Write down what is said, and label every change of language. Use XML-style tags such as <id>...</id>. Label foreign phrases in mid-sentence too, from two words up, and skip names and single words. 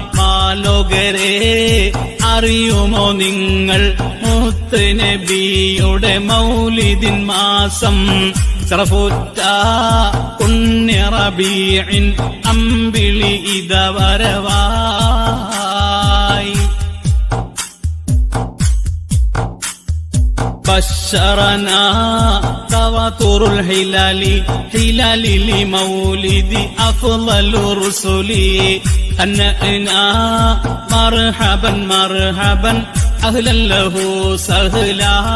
<ml>മാലോകരെ അറിയുമോ നിങ്ങൾ മുത്ത് നബിയുടെ മൗലിദിൻ മാസം ശറഫുറ്റ പുണ്യ റബീഇൻ അമ്പിളി ഇദവരവായി.</ml> <ar>بشرنا تواتر الهلال هلال لمولد أفضل الرسل هنأنا مرحبا مرحبا أهلا له سهلا.</ar>